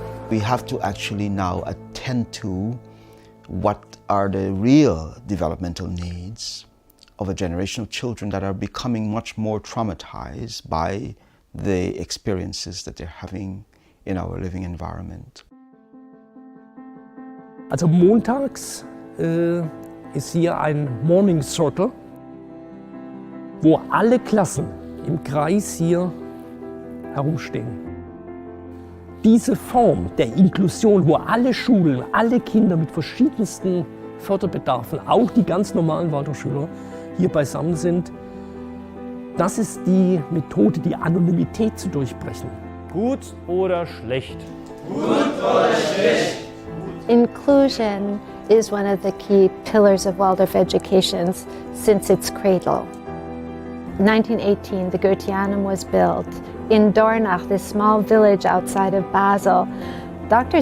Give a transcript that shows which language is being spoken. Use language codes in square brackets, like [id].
[en] We have to actually now attend to what are the real developmental needs of a generation of children that are becoming much more traumatized by the experiences that they're having in our living environment. [de] Also montags ist hier ein Morning Circle, wo alle Klassen im Kreis hier herumstehen. Diese Form der Inklusion, wo alle Schulen, alle Kinder mit verschiedensten Förderbedarfen, auch die ganz normalen Waldorfschüler, hier beisammen sind, das ist die Methode, die Anonymität zu durchbrechen. Gut oder schlecht? Gut oder schlecht? [en] Inclusion is one of the key pillars of Waldorf education since its cradle. In 1918, the Goetheanum was built. In Dornach, this small village outside of Basel, Dr.